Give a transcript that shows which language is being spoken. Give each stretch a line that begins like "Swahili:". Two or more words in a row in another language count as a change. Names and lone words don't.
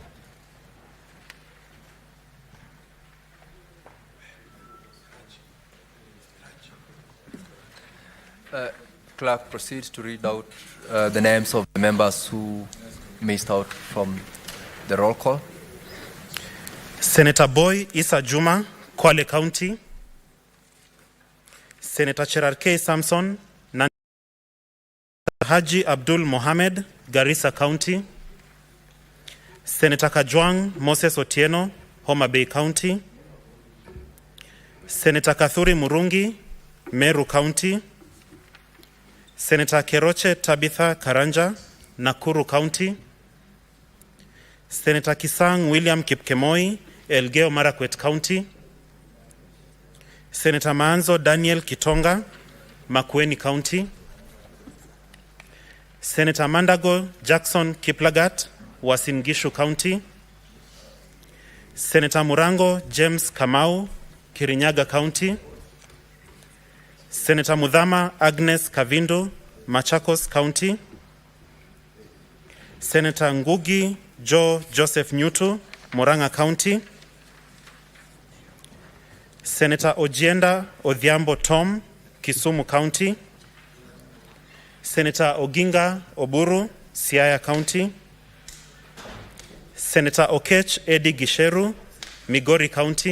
English: Clerk, proceed to read out the names of the members who missed out from the roll call. Senator Boy Issa Juma, Kwale County. Senator Cherarkei Samson, Haji Abdul Mohamed, Garissa County. Senator Kajwang Moses Otieno, Homa Bay County. Senator Kathuri Murungi, Meru County. Senator Keroche Tabitha Karanja, Nakuru County. Senator Kisang William Kipkemoi, Elgeyo Marakwet County. Senator Maanzo Daniel Kitonga, Makueni County. Senator Mandago Jackson Kiplagat, Uasin Gishu County. Senator Murango James Kamau, Kirinyaga County. Senator Mudhama Agnes Kavindu, Machakos County. Senator Ngugi Joe Joseph Nyutu, Murang'a County. Senator Ojienda Odhiambo Tom, Kisumu County. Senator Oginga Oburu, Siaya County. Senator Okech Eddie Gisheru, Migori County.